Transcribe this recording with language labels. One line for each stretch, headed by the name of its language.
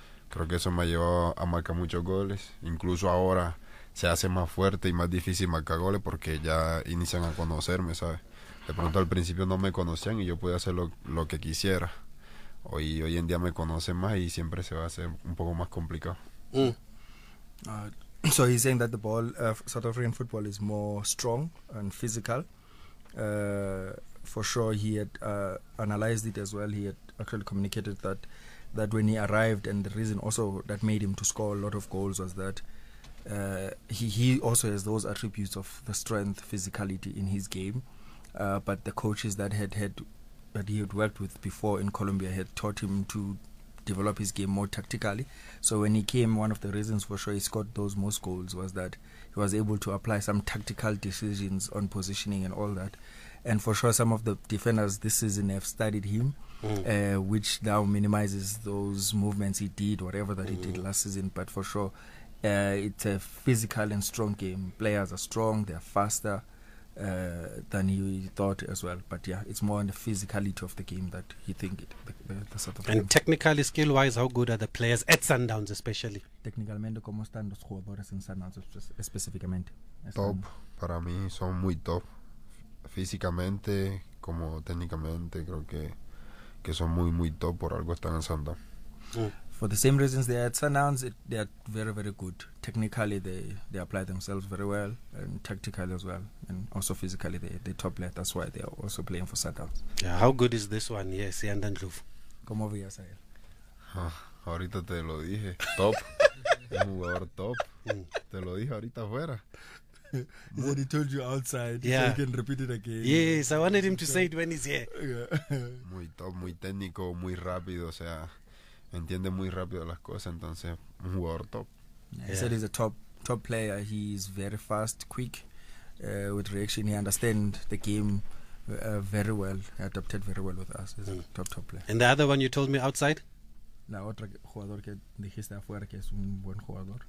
Spanish: Creo que eso me ha llevado a marcar muchos goles. Incluso ahora se hace más fuerte y más difícil marcar goles, porque ya inician a conocerme, ¿sabes? De pronto al principio no me conocían y yo podía hacer lo que quisiera. Hoy en día me conocen más y siempre se va a hacer un poco más complicado.
English: So he's saying that the ball, South African football, is more strong and physical. For sure, he had analyzed it as well. He had actually communicated that when he arrived, and the reason also that made him to score a lot of goals was that he also has those attributes of the strength, physicality in his game. But the coaches that he had worked with before in Colombia had taught him to develop his game more tactically. So when he came, one of the reasons for sure he scored those most goals was that he was able to apply some tactical decisions on positioning and all that. And for sure some of the defenders this season have studied him, which now minimizes those movements he did, whatever that he did last season. But for sure it's a physical and strong game. Players are strong, they're faster than you thought as well. But yeah, it's more on the physicality of the game that you think it, the sort of and game. Technically, skill wise, how good are the players at Sundowns, especially?
Spanish: Tecnicamente, ¿cómo están los jugadores en Sundowns específicamente? Top, para mí son muy top. Físicamente, como técnicamente, creo que son muy, muy top. Por algo están en Sundowns.
English: For the same reasons they are at Sundowns, they are very, very good. Technically, they apply themselves very well, and tactically as well, and also physically, they're top player. That's why they are also playing for Sundowns. Yeah, how good is this one? Yes, Siyanda Ndlovu.
Spanish: ¿Cómo veías a él? Ahorita te lo dije. Top. Un jugador top. Te lo dije ahorita afuera.
English: He said he told you outside. Yeah. So he can repeat it again. Yes, I wanted him to say it when he's here.
Spanish: Muy top, muy técnico, muy rápido, o sea, entiende muy rápido las cosas, entonces un jugador top.
English: He said he's a top player. He is very fast, quick, with reaction. He understands the game very well. He adapted very well with us. He's a top player. And the other one you told me outside?
Spanish: la otra jugador que dijiste afuera que es un buen jugador.